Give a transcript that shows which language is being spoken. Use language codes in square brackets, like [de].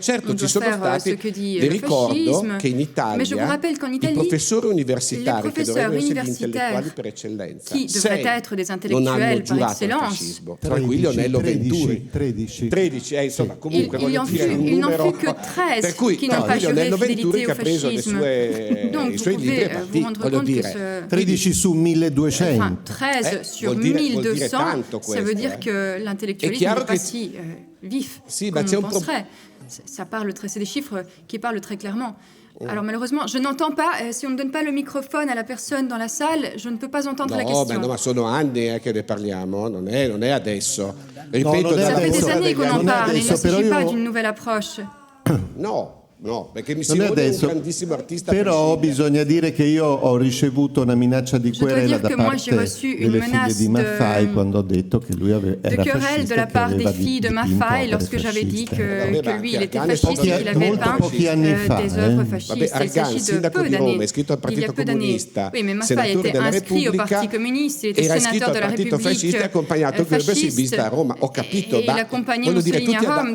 [it] Certo, ci sono stati, vi ricordo che in Italia i professori universitari, che dovrebbero essere gli intellettuali per eccellenza, non hanno giurato il fascismo, tra cui Lionello Venturi. 13, insomma, comunque voglio dire un numero, per cui Lionello Venturi che ha preso i suoi libri e partì, voglio dire 13 su 1200. [fr] 13 sur 1200, ça veut dire que l'intellectualisme n'est pas si vif comme on penserait. Ça parle c'est des chiffres qui parlent très clairement. Alors malheureusement, je n'entends pas, si on ne donne pas le microphone à la personne dans la salle, je ne peux pas entendre la question. [it] No, ma sono anni che ne parliamo, non è adesso. Ripeto, [fr] ça fait des années qu'on en parle, il ne s'agit pas d'une nouvelle approche. [it] No, perché mi sembra un grandissimo artista. Però bisogna dire che io ho ricevuto una minaccia di querela da parte delle figlie di Maffei quando ho detto che lui era fascista, [fr] de la part des filles de Maffei lorsque j'avais dit que lui il était fasciste et qu'il avait peint des œuvres fascistes. Il s'agit de peu d'années. Il y a peu d'années. Oui, mais Maffei était inscrit au Parti communiste, il était sénateur de la République fasciste et il accompagnait Mussolini à Rome.